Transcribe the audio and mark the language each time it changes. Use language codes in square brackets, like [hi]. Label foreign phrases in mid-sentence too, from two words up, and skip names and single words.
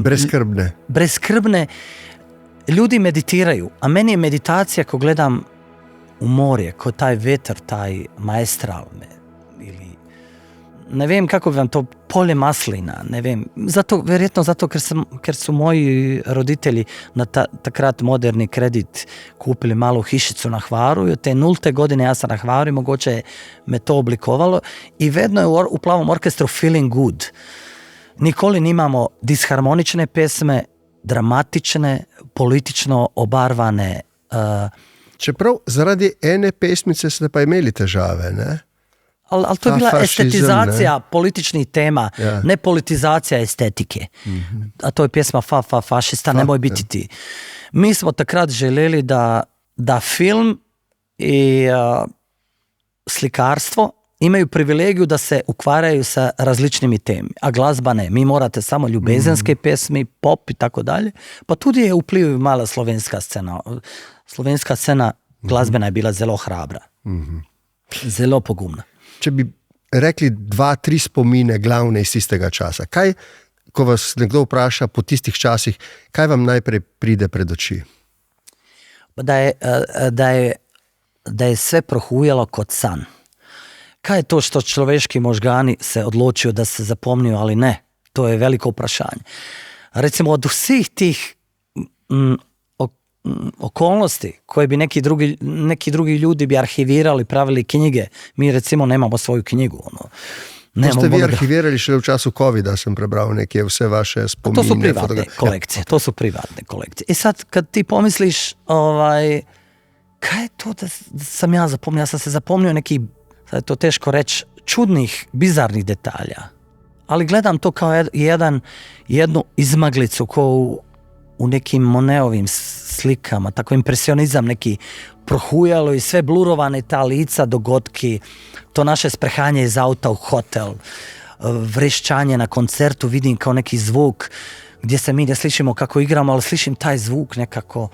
[bs] Brezskrbne. Ljudi meditiraju, a meni je meditacija ko gledam u morje, ko taj vetar, taj maestral ili ne vem kako bi vam to, polje maslina, ne vem, verjetno zato ker su moji roditelji na takrat moderni kredit kupili malu hišicu na Hvaru i od te 0. godine ja sam na Hvaru i mogoče me to oblikovalo i vedno je u Plavom orkestru [en] feeling good. [sl] Nikoli nimamo disharmonične pesme, dramatične, politično obarvane. Čeprav zaradi ene pesmice ste pa imeli težave, ne? [bs] Ali to je bila estetizacija političnih tema, ne politizacija estetike. Mm-hmm. A to je pjesma fašista, nemoj biti ti. Mi smo takrat željeli da film i slikarstvo imaju privilegiju da se ukvaraju sa različnimi temi, a glazba ne. [sl] Mi morate samo ljubezenske pesmi, pop i tako dalje. Pa tudi je upliv mala slovenska scena. Slovenska scena glazbena je bila zelo hrabra. Mm-hmm. Zelo pogumna. Če bi rekli 2-3 spomine glavne iz tistega časa, kaj, ko vas nekdo vpraša po tistih časih, kaj vam najprej pride pred oči? [bs] Da je sve prohujalo kot san. Kaj je to što človeški možgani se odločio da se zapomniju, ali ne? [sl] To je veliko vprašanje. [bs] Recimo od svih tih okolnosti koje bi neki drugi ljudi bi arhivirali, pravili knjige, mi recimo nemamo svoju knjigu. [sl] To ste vi arhivirali šele v času COVID-a, sem prebral neke vse vaše spomine. [bs] To su privatne kolekcije, to su privatne kolekcije. I sad kad ti pomisliš, kaj je to da sam ja zapomnio? Ja sam se zapomnio neki, sad je to teško reći, čudnih, bizarnih detalja. Ali gledam to kao jednu izmaglicu koju u nekim Moneovim slikama, tako impresionizam neki prohujalo i sve blurovane ta lica, dogodki, to naše sprehanje iz auta u hotel, vrešćanje na koncertu, vidim kao neki zvuk gdje se mi ne slišimo kako igramo, ali slišim taj zvuk nekako.